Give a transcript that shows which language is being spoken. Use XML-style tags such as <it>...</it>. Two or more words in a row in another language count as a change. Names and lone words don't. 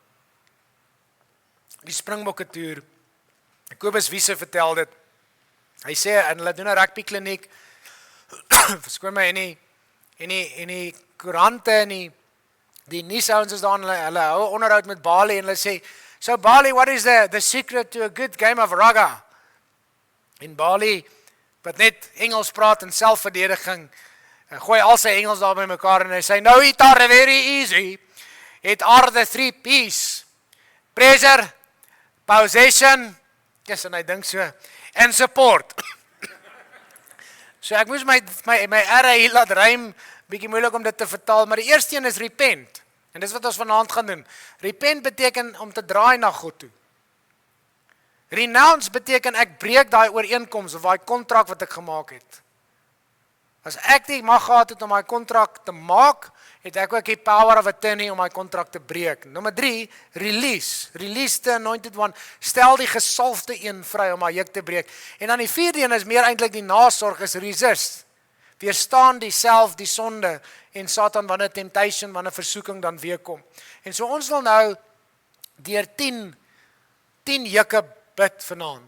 <af>Die Springbokke toer. Kobus Wiese vertel dit. Hy sê en hulle doen 'n rugby kliniek. Verskoon my en die koerante en die nuusouens is daar en hulle hou 'n onderhoud met Bali en hulle sê,</af> <en>"So Bali, what is the secret to a good game of rugby?"</en> <af>In Bali wat net Engels praat en selfverdediging, gooi al sy Engels daar by mekaar en hy sê,</af> <en>"No, it are very easy. It are the 3 P's. Pressure, possession Yes,</en> <af>en hy dink so. En support. So ek moes my R hier laat rym, bietjie moeilik om dit te vertaal, maar die eerste een is repent. En dis wat ons vanaand gaan doen. Repent beteken om te draai na God toe. Renounce beteken ek breek daai ooreenkoms of daai kontrak wat ek gemaak het. As ek nie mag gehad het om my kontrak te maak, het ek ook die</af> <en>power of attorney</en> <af>om my kontrak te breek. Nommer 3, release.</af> <en>Release the anointed one.</en> <af>Stel die gesalfde een vry om haar juk te breek. En dan die vierde een is meer eintlik die nasorg, is resist. Weerstaan self die sonde en Satan wanneer temptation, wanneer versoeking dan weer kom. En so ons wil nou deur 10 jukke bid vanaand.</af>